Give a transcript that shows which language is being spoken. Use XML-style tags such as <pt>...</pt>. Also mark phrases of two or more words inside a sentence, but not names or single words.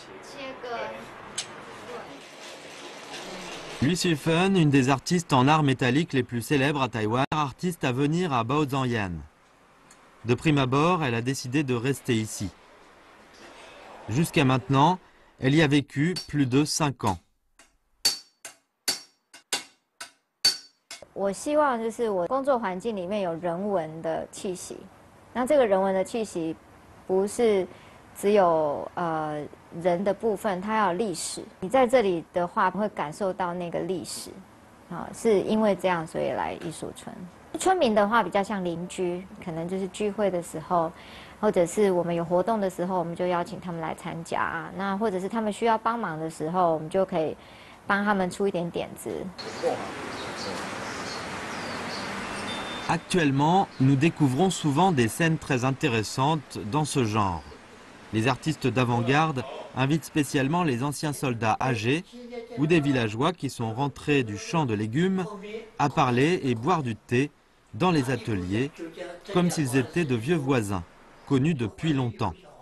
<fr>Lui Sifen, une des artistes en art métallique les plus célèbres à Taïwan, artiste à venir à Baozhangyan. De prime abord, elle a décidé de rester ici. Jusqu'à maintenant, elle y a vécu plus de 5 ans.</fr> <zh>我希望就是我工作环境里面有人文的气息，那这个人文的气息不是只有人的部分，它要有历史。你在这里的话，会感受到那个历史，是因为这样所以来艺术村。村民的话比较像邻居，可能就是聚会的时候，或者是我们有活动的时候，我们就邀请他们来参加。那或者是他们需要帮忙的时候，我们就可以帮他们出一点点子。</zh> <fr>Actuellement, nous découvrons souvent des scènes très intéressantes dans ce genre. Les artistes d'avant-garde invitent spécialement les anciens soldats âgés ou des villageois qui sont rentrés du champ de légumes à parler et boire du thé dans les ateliers, comme s'ils étaient de vieux voisins, connus depuis longtemps.</fr>